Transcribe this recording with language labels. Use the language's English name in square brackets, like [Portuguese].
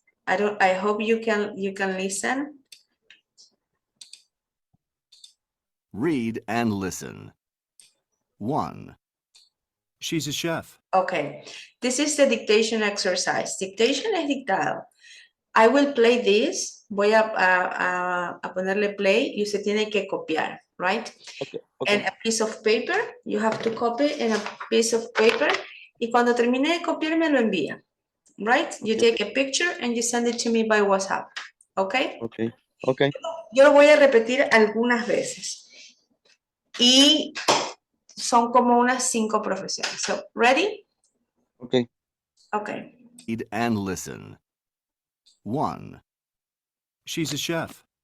[English] I hope you can listen. Read and listen. 1, She's a chef. Okay, this is the dictation exercise. Dictation [Spanish] es dictado. [English] I will play this. [Spanish] Voy a ponerle play y usted tiene que copiar, [English] right? Okay. And a piece of paper. You have to copy in a piece of paper. [Spanish] Y cuando termine de copiar, me lo envía. [English] Right? You take a picture and you send it to me by WhatsApp. Okay? Okay. [Spanish] Yo lo voy a repetir algunas veces. Y son como unas 5 profesiones. [English] So, ready? Okay. Okay. Read and listen. 1, She's a chef.